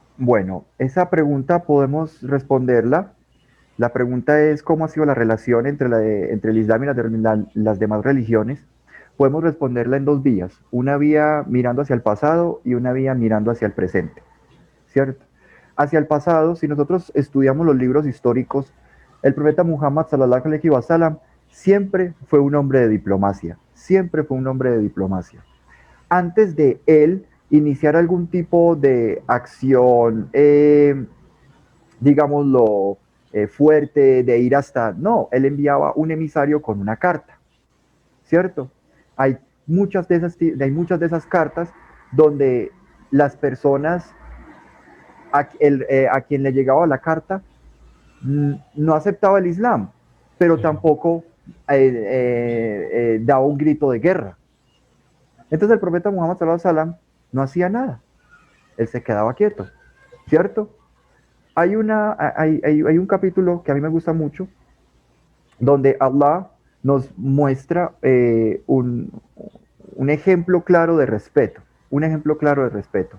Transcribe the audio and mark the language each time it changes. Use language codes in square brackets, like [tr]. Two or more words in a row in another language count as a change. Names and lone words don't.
[es] Bueno, esa pregunta podemos responderla. La pregunta es cómo ha sido la relación entre el Islam y las demás religiones. Podemos responderla en dos vías, una vía mirando hacia el pasado y una vía mirando hacia el presente, ¿cierto? Hacia el pasado, si nosotros estudiamos los libros históricos, el profeta Muhammad [ar] صلى الله عليه وسلم [es] siempre fue un hombre de diplomacia, siempre fue un hombre de diplomacia. Antes de él iniciar algún tipo de acción, digámoslo, fuerte, de ir hasta... No, él enviaba un emisario con una carta, ¿cierto? Hay muchas de esas cartas donde las personas a quien le llegaba la carta no aceptaba el Islam, pero tampoco daba un grito de guerra. Entonces el profeta Muhammad [ar] صلى الله عليه وسلم [es] no hacía nada, él se quedaba quieto, ¿cierto? Hay un capítulo que a mí me gusta mucho, donde Allah nos muestra un ejemplo claro de respeto, un ejemplo claro de respeto.